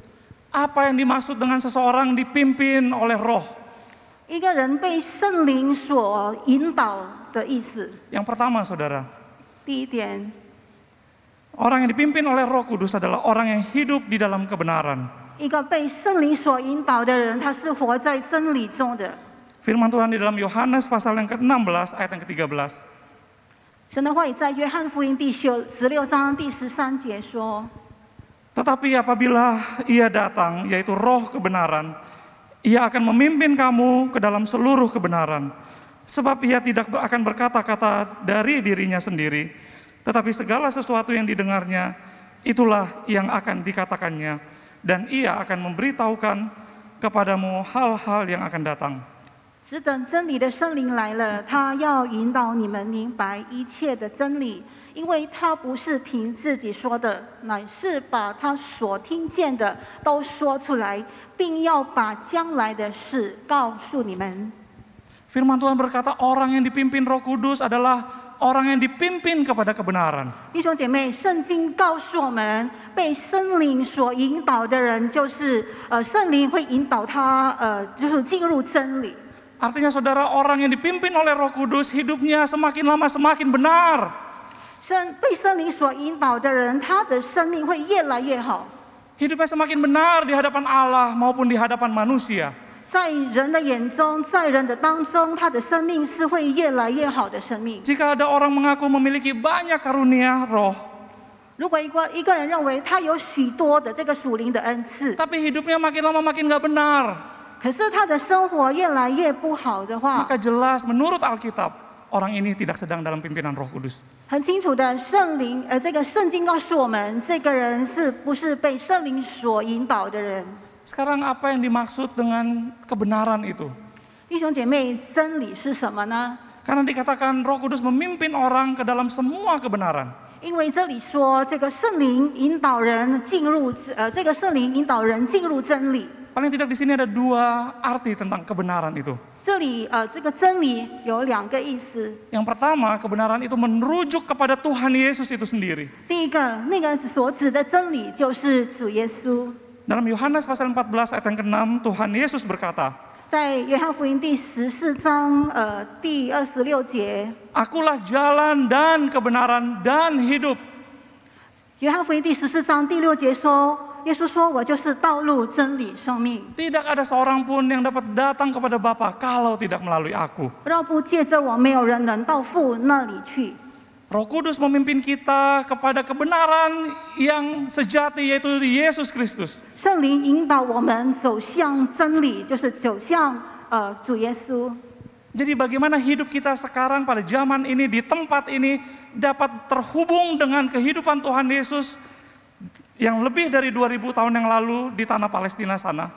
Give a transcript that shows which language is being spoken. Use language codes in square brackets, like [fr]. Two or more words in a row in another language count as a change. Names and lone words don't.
[id] Apa yang dimaksud dengan seseorang dipimpin oleh Roh? [zh] 一个人被圣灵所引导的意思。 [id] Yang pertama, Saudara, [zh] 第一点， [id] orang yang dipimpin oleh Roh Kudus adalah orang yang hidup di dalam kebenaran. [zh] 一个被圣灵所引导的人，他是活在真理中的。 [id] Firman Tuhan di dalam Yohanes pasal yang ke-16 ayat yang ke-13. [zh] 神的话语在约翰福音第16章第13节说。 [id] Tetapi apabila ia datang, yaitu Roh kebenaran, ia akan memimpin kamu ke dalam seluruh kebenaran. Sebab ia tidak akan berkata-kata dari dirinya sendiri, tetapi segala sesuatu yang didengarnya, itulah yang akan dikatakannya. Dan ia akan memberitahukan kepadamu hal-hal yang akan datang. [zh] 只等真理的圣灵来了，他要引导你们明白一切的真理，因为他不是凭自己说的，乃是把他所听见的都说出来，并要把将来的事告诉你们。 [id] Firman Tuhan berkata orang yang dipimpin Roh Kudus adalah orang yang dipimpin kepada kebenaran. [zh] 弟兄姐妹，圣经告诉我们，被圣灵所引导的人，就是圣灵会引导他就是进入真理。 [id] Artinya saudara, orang yang dipimpin oleh Roh Kudus hidupnya semakin lama semakin benar. [zh] 被圣灵所引导的人，他的生命会越来越好。 [id] Hidupnya semakin benar di hadapan Allah maupun di hadapan manusia. [zh] 在人的眼中，在人的当中，他的生命是会越来越好的生命。 [id] Jika ada orang mengaku memiliki banyak karunia roh, [zh] 如果一个人认为他有许多的这个属灵的恩赐， [id] tapi hidupnya makin lama makin gak benar, [zh] 可是他的生活越来越不好的话， [id] maka jelas menurut Alkitab, orang ini tidak sedang dalam pimpinan Roh Kudus. [zh] 很清楚的，这个圣经告诉我们，这个人是不是被圣灵所引导的人？ [id] Sekarang apa yang dimaksud dengan kebenaran itu? [zh] 弟兄姐妹，真理是什么呢？ [id] Karena dikatakan Roh Kudus memimpin orang ke dalam semua kebenaran. [zh] 因为这里说，这个圣灵引导人进入真理。 [id] Paling tidak di sini ada dua arti tentang kebenaran itu. [zh] 这里这个真理有两个意思。 [id] Yang pertama, kebenaran itu merujuk kepada Tuhan Yesus itu sendiri. [zh] 第一个，那个所指的真理就是主耶稣。 [id] Dalam Yohanes pasal 14 ayat yang ke-6, Tuhan Yesus berkata, [zh] 在约翰福音第14章第26节， [id] Akulah jalan dan kebenaran dan hidup. [zh] 约翰福音第14章第6节说，耶稣说：“我就是道路、真理、生命。 [id] Tidak ada seorang pun yang dapat datang kepada Bapa kalau tidak melalui aku. [zh] 若不借着我，没有人能到父那里去。” [id] Roh Kudus memimpin kita kepada kebenaran yang sejati, yaitu Yesus Kristus. [zh] 圣灵引导我们走向真理，就是走向主耶稣。 [id] Jadi bagaimana hidup kita sekarang pada zaman ini, di tempat ini, dapat terhubung dengan kehidupan Tuhan Yesus yang lebih dari 2000 tahun yang lalu di tanah Palestina sana.